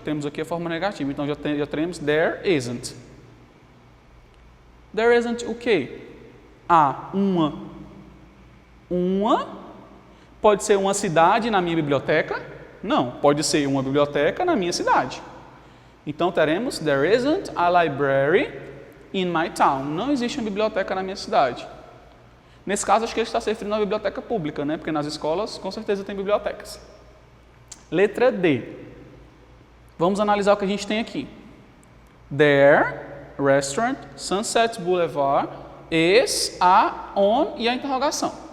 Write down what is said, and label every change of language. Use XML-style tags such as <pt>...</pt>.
<pt>Temos aqui a forma negativa, então já teremos there isn't. There isn't o quê? Uma. Uma pode ser uma cidade na minha biblioteca? Não, pode ser uma biblioteca na minha cidade. Então teremos</pt> <en>there isn't a library in my town.</en> <pt>Não existe uma biblioteca na minha cidade. Nesse caso, acho que ele está se referindo a uma biblioteca pública, né? Porque nas escolas, com certeza, tem bibliotecas. Letra D. Vamos analisar o que a gente tem aqui. There, restaurant, Sunset Boulevard, is, a, on e a interrogação.</pt>